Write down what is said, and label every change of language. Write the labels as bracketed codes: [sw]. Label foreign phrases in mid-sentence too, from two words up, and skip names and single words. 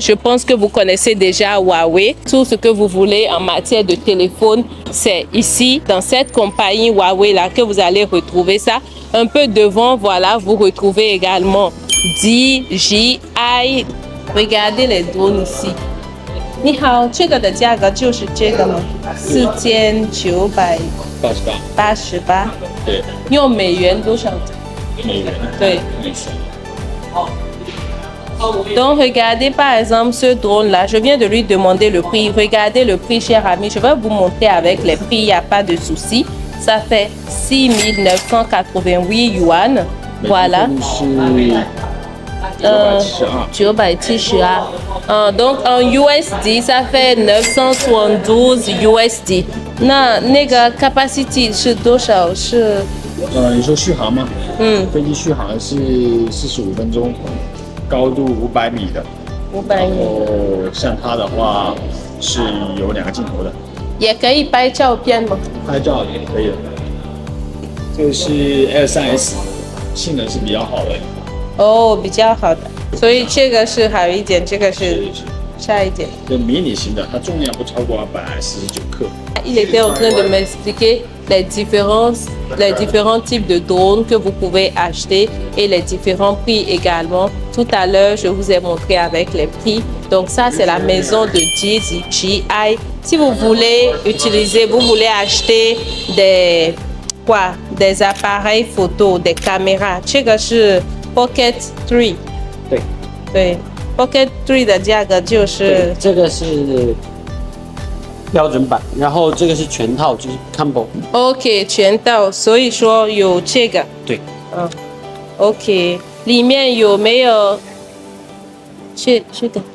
[fr] Je pense que vous connaissez déjà Huawei. Tout ce que vous voulez en matière de téléphone, c'est ici, dans cette compagnie Huawei là que vous allez retrouver ça. Un peu devant, voilà, vous retrouvez également DJI. Regardez les drones ici. [zh] 你好，这个的价格就是这个吗？4988。对。用美元多少？美元。 [fr] 对。Donc, regardez par exemple ce drone-là. Je viens de lui demander le prix. Regardez le prix, cher ami. Je vais vous montrer avec les prix. Il n'y a pas de souci. Ça fait 6 988 yuan. Voilà. 972. Donc en USD, ça fait 972 USD. [zh] 那个 capacity 是多少？是你说续航吗？飞机续航是45分钟，高度500米的。 500米。像它的话是有2个镜头的。也可以拍照片吗？拍照也可以的。这个是 L3S， 性能是比较好的。哦，比较好的。所以这个是好一点，这个是差一点。就迷你型的，它重量不超过149克。 [fr] Il était en train de m'expliquer les différents types de drones que vous pouvez acheter et les différents prix également. Tout à l'heure, je vous ai montré avec les prix. Donc ça, c'est la maison de DJI. Si vous voulez utiliser, vous voulez acheter des appareils photo, des caméras. [zh] 这个是 Pocket 3。对 ，Pocket 3的价格就是这个是标准版，然后这个是全套，就是 combo。OK，全套，所以说有这个。对。 OK， 里面有没有这个？